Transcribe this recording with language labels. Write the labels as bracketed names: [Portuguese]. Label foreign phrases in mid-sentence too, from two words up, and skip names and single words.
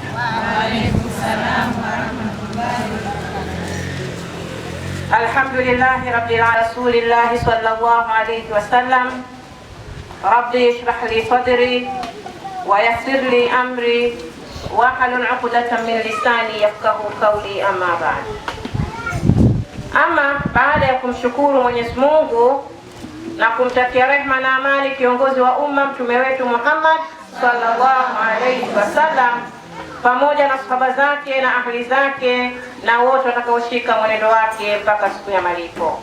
[Arabic] وعليكم السلام ورحمة الله وبركاته. الحمد لله رب رسول الله صلى الله عليه وسلم. رب اشرح لي صدري ويسر لي أمري واحلل عقدة من لساني يفقهوا قولي، أما بعد. [Swahili] Ama baada ya kumshukuru Mwenyezi Mungu na kumtakia rehma na amani kiongozi wa umma mtume wetu Muhammad [Arabic] صلى الله عليه وسلم, [Swahili] pamoja na sahaba zake na ahli zake na wote watakaoshika mwenendo wake mpaka siku ya malipo.